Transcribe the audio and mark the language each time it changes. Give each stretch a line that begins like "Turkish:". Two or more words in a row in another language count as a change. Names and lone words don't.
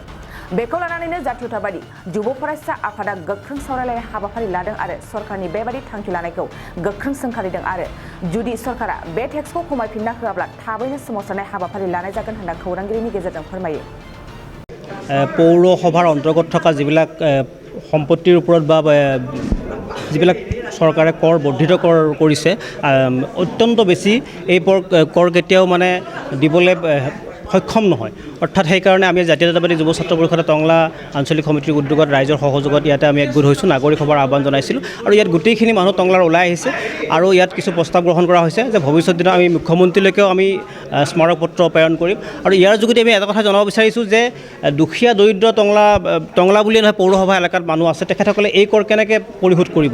Bodo: बेखौ लानानैनो जातीयतावादी जुब फरायसा आफादा गोख्रों सावरायलायनाय हाबाफारि लादों आरो सरकारनि बेबादि थांखि लानायखौ गोख्रों सोंखारिदों आरो जुदि सरकारा बे टेक्सखौ खमायफिनना होआब्ला थाबैनो सोमावसारनाय हाबाफारि लानाय जागोन होनना खौरांगिरिनि गेजेरजों फोरमायो।
Assamese: পৌৰসভাৰ অন্তৰ্গত থকা যিবিলাক সম্পত্তিৰ ওপৰত বা যিবিলাক চৰকাৰে কৰ বৰ্ধিত কৰিছে অত্যন্ত বেছি এই কৰ কেতিয়াও মানে দিবলৈ সক্ষম নহয়। অৰ্থাৎ সেইকাৰণে আমি জাতীয়তাবাদী যুৱ ছাত্ৰ পৰিষদে টংলা আঞ্চলিক সমিতিৰ উদ্যোগত ৰাইজৰ সহযোগত ইয়াতে আমি একগোট হৈছোঁ, নাগৰিক সভাৰ আহ্বান জনাইছিলোঁ আৰু ইয়াত গোটেইখিনি মানুহ টংলাৰ ওলাই আহিছে আৰু ইয়াত কিছু প্ৰস্তাৱ গ্ৰহণ কৰা হৈছে যে ভৱিষ্যত দিনত আমি মুখ্যমন্ত্ৰীলৈকেও আমি স্মাৰক পত্ৰ প্ৰেৰণ কৰিম আৰু ইয়াৰ যোগেদি আমি এটা কথা জনাব বিচাৰিছোঁ যে দুখীয়া দৰিদ্ৰ টংলা বুলিয়ে নহয় পৌৰসভা এলেকাত মানুহ আছে, তেখেতসকলে এই কৰ কেনেকৈ পৰিশোধ কৰিব।